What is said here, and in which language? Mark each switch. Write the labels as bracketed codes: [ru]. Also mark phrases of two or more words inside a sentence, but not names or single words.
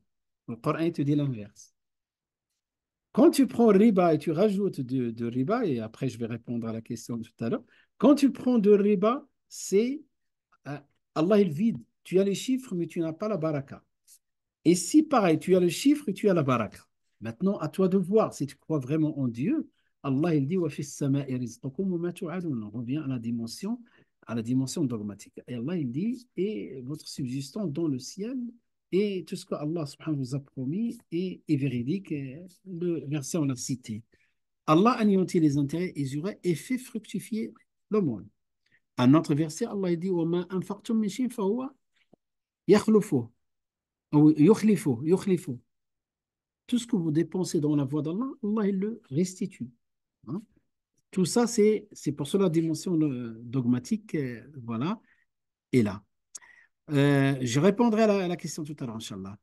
[fr] Le Coran te dit l'inverse. Quand tu prends riba et tu rajoutes de riba, et après je vais répondre à la question de tout à l'heure, quand tu prends de riba, c'est euh, Allah il vide. Tu as les chiffres, mais tu n'as pas la baraka. Et si pareil, tu as le chiffre et tu as la baraka. Maintenant, à toi de voir si tu crois vraiment en Dieu. Allah il dit [ar] وفي السماء رزقكم وما توعدون. [fr] On revient à la dimension dogmatique. Et Allah il dit et votre subsistance dans le ciel et tout ce que Allah subhanahu vous a promis est véridique. Et le verset on l'a cité. Allah anéantit les intérêts usuraires et fait fructifier le monde. Un autre verset, Allah il dit [ar] وما أنفقتم من شيء فهو يخلف [fr] ou yukhlifu. tout ce que vous dépensez dans la voie d'Allah, Allah il le restitue. Hein. Tout ça, c'est pour cela la dimension dogmatique, voilà, est là. Je répondrai à la question tout à l'heure, Inch'Allah.